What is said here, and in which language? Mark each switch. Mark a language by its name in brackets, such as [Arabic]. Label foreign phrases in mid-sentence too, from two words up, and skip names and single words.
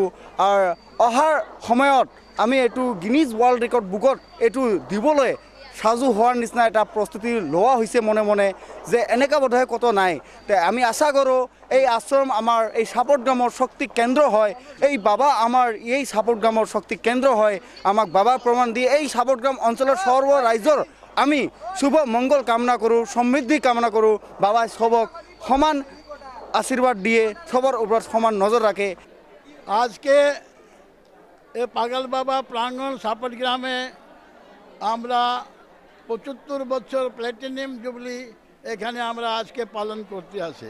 [Assamese] আৰু অহাৰ সময়ত আমি এইটো গিনিজ ৱৰ্ল্ড ৰেকৰ্ড বুকত এইটো দিবলৈ সাজু হোৱাৰ নিচিনা এটা প্ৰস্তুতি লোৱা হৈছে মনে মনে, যে এনেকা বোধহয় ক'তো নাই। তে আমি আশা কৰোঁ এই আশ্ৰম আমাৰ এই চাপটগ্ৰামৰ শক্তি কেন্দ্ৰ হয়, এই বাবা আমাৰ এই চাপটগ্ৰামৰ শক্তি কেন্দ্ৰ হয়। আমাক বাবা প্ৰমাণ দি এই চাপটগ্ৰাম অঞ্চলৰ সৰ্ব ৰাইজৰ আমি শুভ মংগল কামনা কৰোঁ, সমৃদ্ধি কামনা কৰোঁ। [Bangla] বাবাই সবক সমান আশীর্বাদ দিয়ে, সবার উপর সমান নজর রাখে। আজকে এ পাগল বাবা প্রাঙ্গণ সাপটগ্রামে আমরা ৭৫ বছর [English] platinum jubilee [Bangla] এখানে আমরা আজকে পালন করতে আসে।